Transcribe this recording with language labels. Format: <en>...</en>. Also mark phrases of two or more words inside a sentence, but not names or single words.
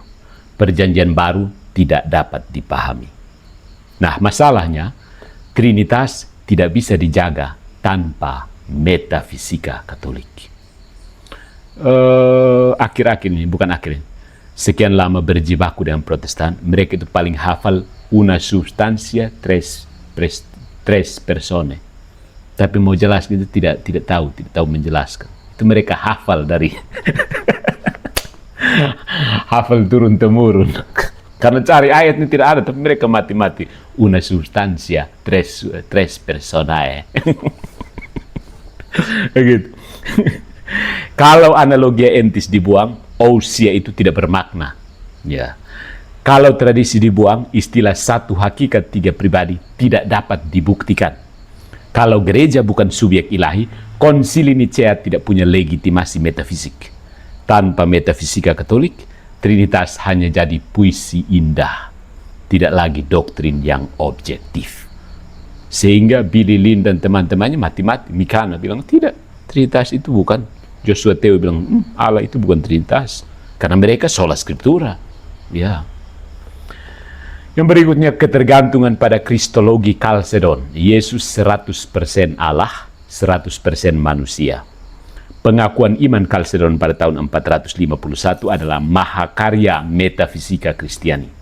<id>Perjanjian baru tidak dapat dipahami. Nah, masalahnya, Trinitas tidak bisa dijaga tanpa metafisika Katolik. Akhir-akhir ini, bukan akhir ini, sekian lama berjibaku dengan Protestan, mereka itu paling hafal</id> <la>una substantia tres persone.</la> <id>Tapi mau jelaskan itu tidak tahu menjelaskan. Itu mereka hafal dari hafal turun temurun. Karena cari ayat ini tidak ada, tapi mereka mati-mati</id> <la>una substantia tres personae.</la> <id>Begitu. Kalau</id> <la>analogia entis</la> <id>dibuang, ousia itu tidak bermakna. Ya. Kalau tradisi dibuang, istilah satu hakikat tiga pribadi tidak dapat dibuktikan. Kalau gereja bukan subjek ilahi, konsili Nicea tidak punya legitimasi metafisik. Tanpa metafisika Katolik, Trinitas hanya jadi puisi indah, tidak lagi doktrin yang objektif. Sehingga Billy Lynn dan teman-temannya mati-mati. Mikana bilang, tidak, Trinitas itu bukan. Joshua Teo bilang, Allah itu bukan Trinitas. Karena mereka</id> <la>sola scriptura.</la> <id>Ya. Yang berikutnya, ketergantungan pada kristologi Chalcedon. Yesus 100% Allah, 100% manusia. Pengakuan iman Chalcedon pada tahun 451 adalah mahakarya metafisika Kristiani.</id>